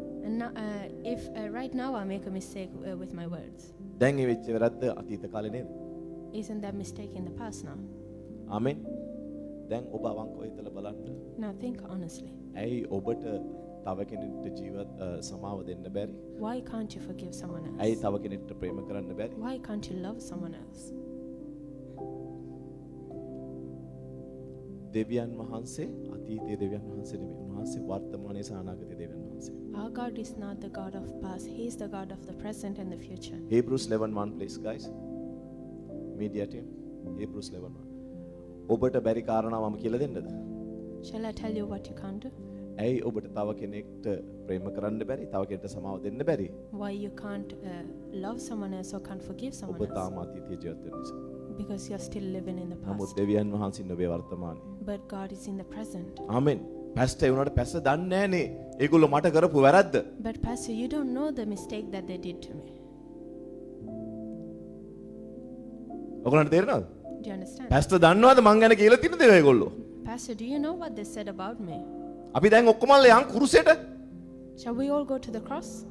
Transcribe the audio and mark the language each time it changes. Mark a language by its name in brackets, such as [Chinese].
[English] And now, if right now I make a mistake with my words, [Sinhala] දැන් ඒ වෙච්ච වැරද්ද අතීත කාලේ නේද? [English] isn't that mistake in the past now? [Sinhala] ආමෙන්. දැන් ඔබ අවංකව හිතලා බලන්න. [English] Now think honestly. [Sinhala] ඇයි ඔබට තව කෙනෙක්ට ජීවත් සමාව දෙන්න බැරි? [English] Why can't you forgive someone else? [Sinhala] ඇයි තව කෙනෙක්ට ප්‍රේම කරන්න බැරි? [English] Why can't you love someone else? [Sinhala] දෙවියන් වහන්සේ අතීතයේ දෙවියන් වහන්සේ නෙමෙයි. උන්වහන්සේ වර්තමානයේ සහ අනාගතයේ දෙවියන් වහන්සේ. [English] Our God is not the God of past. He is the God of the present and the future. Hebrews 11:1 please guys. Media team. Hebrews 11:1. [Sinhala] ඔබට බැරි කාරණා මම කියලා දෙන්නද? [English] Shall I tell you what you can't do? [Sinhala] ඇයි ඔබට තව කෙනෙක්ට ප්‍රේම කරන්න බැරි? තව කෙනෙක්ට සමාව දෙන්න බැරි? [English] Why you can't love someone else or can't forgive someone [Sinhala] ඔබ [English] else? [Sinhala] තාම අතීතයේ ජීවත් වෙන නිසා. [English] Because you're still living in the [Sinhala] නමුත් [English] past. [Sinhala] දෙවියන් වහන්සේ ඉන්නේ වර්තමානයේ. [English] But God is in the present. [Sinhala] ආමෙන්. පැස්ටර් වුණාට පැස්ටර් දන්නේ නැහනේ. ඒගොල්ලෝ මට කරපු වැරද්ද. [English] But Pastor, you don't know the mistake that they did to me. [Sinhala] ඔයගොල්ලන්ට තේරෙනවද? [English] Do you understand? [Sinhala] පැස්ටර් දන්නවද මං ගැන කියලා තියෙන දේ ඒගොල්ලෝ? [English] Pastor, do you know what they said about me? [Sinhala] අපි දැන් ඔක්කොමල්ලා යන් කුරුසෙට. [English] Shall we all go to the cross?